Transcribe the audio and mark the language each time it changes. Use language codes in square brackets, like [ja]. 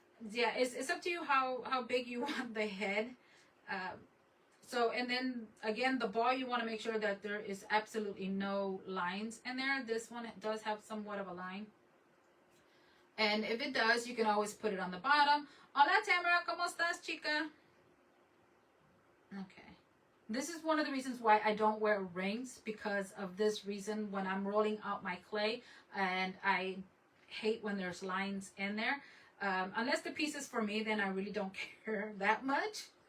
[en] Yeah, it's up to you how big you want the head. So, and then again, the ball, you want to make sure that there is absolutely no lines in there. This one does have somewhat of a line. And if it does, you can always put it on the bottom. [es] Hola, Tamara, ¿cómo estás, chica? [en] Okay. This is one of the reasons why I don't wear rings, because of this reason. When I'm rolling out my clay, and I hate when there's lines in there, Unless the piece is for me, then I really don't care that much.